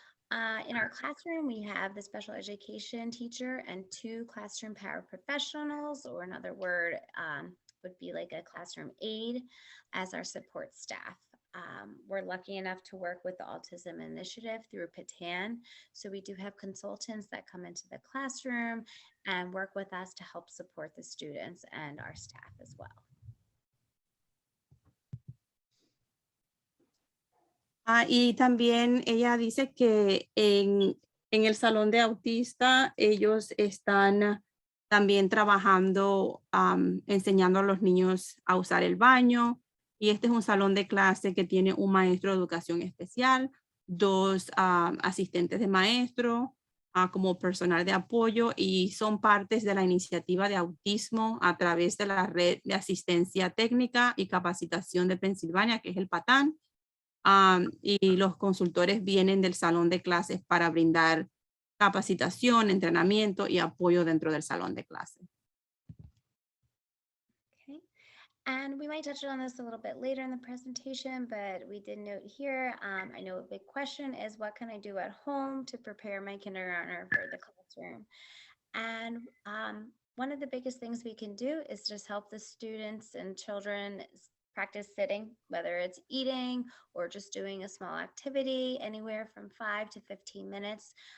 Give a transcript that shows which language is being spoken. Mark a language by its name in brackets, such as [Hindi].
[English] In our classroom, we have the special education teacher and 2 classroom paraprofessionals, or another word would be like a classroom aide, as our support staff. We're lucky enough to work with the Autism Initiative through PATAN. So we do have consultants that come into the classroom and work with us to help support the students and our staff as well. [Spanish] Y también ella dice que en el salón de autista ellos están también trabajando, enseñando a los niños a usar el baño. Y este es un salón de clase que tiene un maestro de educación especial, 2 asistentes de maestro, como personal de apoyo, y son partes de la iniciativa de autismo a través de la red de asistencia técnica y capacitación de Pensilvania, que es el PATAN. Y los consultores vienen del salón de clases para brindar capacitación, entrenamiento y apoyo dentro del salón de clases. [English] Okay, and we might touch on this a little bit later in the presentation, but we did note here, I know a big question is, what can I do at home to prepare my kindergartner for the classroom? And one of the biggest things we can do is just help the students and children practice sitting, whether it's eating or just doing a small activity, anywhere from 5 to 15 minutes.